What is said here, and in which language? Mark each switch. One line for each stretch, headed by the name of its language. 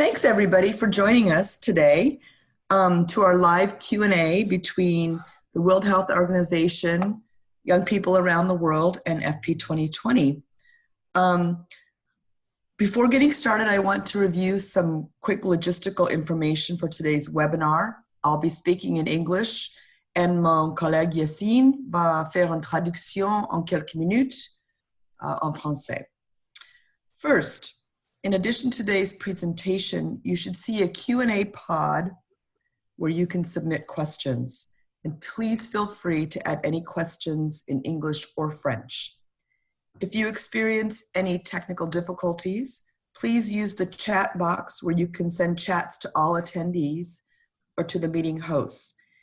English: Thanks everybody for joining us today to our live Q&A between the World Health Organization, young people around the world, and FP 2020. Before getting started, I want to review some quick logistical information for today's webinar. I'll be speaking in English and
French: mon collègue Yassine va faire une traduction en quelques minutes en français.
English: First, in addition to today's presentation, you should see a Q&A pod where you can submit questions. And please feel free to add any questions in English or French. If you experience any technical difficulties, please use the chat box where you can send chats to all attendees or to the meeting hosts.